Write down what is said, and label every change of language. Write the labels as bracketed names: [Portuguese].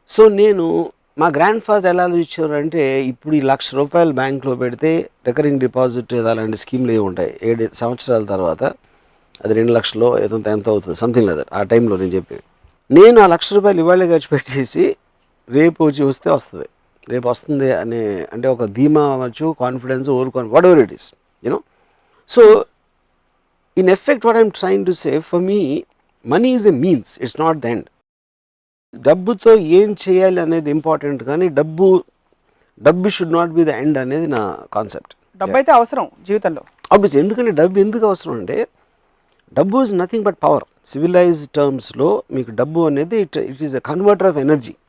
[Telugu] So నేను మా grand father ఎలా ఆలోచించారు అంటే, ఇప్పుడు ఈ ₹1,00,000 బ్యాంక్లో పెడితే రికరింగ్ డిపాజిట్ అలాంటి స్కీమ్లు ఏమి ఉంటాయి, 7 సంవత్సరాల తర్వాత అది 2 లక్షలు ఎంత అవుతుంది సంథింగ్ లేదా ఆ టైంలో నేను చెప్పేది. నేను ఆ ₹1,00,000 ఇవాళే ఖర్చు పెట్టేసి రేపు వస్తే వస్తుంది, రేపు వస్తుంది అనే అంటే ఒక ధీమా అవ్వచ్చు, confidence, [English] Whatever it is, you know. So in effect what I'm trying to say, for me money is a means, it's not the end. [Telugu] డబ్బుతో ఏం చేయాలి అనేది ఇంపార్టెంట్, కానీ డబ్బు [English] should not be the end [Telugu] అనేది నా కాన్సెప్ట్. డబ్బు అయితే అవసరం జీవితంలో [English] Obviously. [Telugu] ఎందుకంటే డబ్బు ఎందుకు అవసరం అంటే, డబ్బు [English] Is nothing but power. Civilised టర్మ్స్లో [Telugu] మీకు డబ్బు అనేది [English] It is a converter of energy.